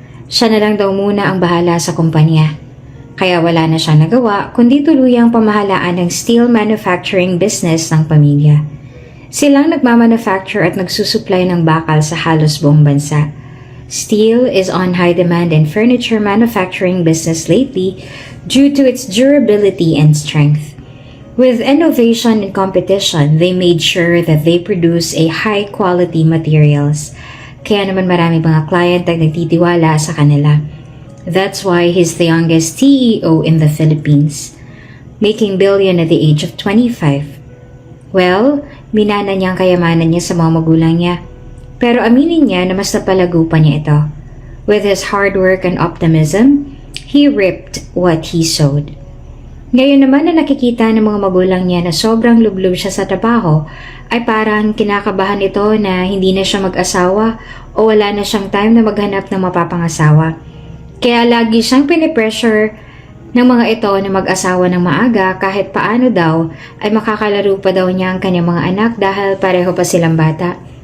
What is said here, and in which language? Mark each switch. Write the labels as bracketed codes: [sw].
[tl] Siya na lang daw muna ang bahala sa kumpanya. Kaya wala na siyang nagawa kundi tuluyang pamahalaan ng steel manufacturing business ng pamilya. Silang nagmamanufacture at nagsusupply ng bakal sa halos buong bansa. [en] Steel is on high demand in furniture manufacturing business lately due to its durability and strength. With innovation and competition, they made sure that they produce a high-quality materials. [tl] Kaya naman marami mga client ang nagtitiwala sa kanila. [en] That's why he's the youngest CEO in the Philippines, making billion at the age of 25. [tl] Well, minana niya ang kayamanan niya sa mga magulang niya. Pero aminin niya na mas napalago pa niya ito. [en] With his hard work and optimism, he reaped what he sowed. [tl] Ngayon naman na nakikita ng mga magulang niya na sobrang lublob siya sa trabaho, ay parang kinakabahan ito na hindi na siya mag-asawa o wala na siyang time na maghanap ng mapapangasawa. Kaya lagi siyang pinipressure ng mga ito na mag-asawa ng maaga kahit paano daw ay makakalaro pa daw niya ang kanyang mga anak dahil pareho pa silang bata.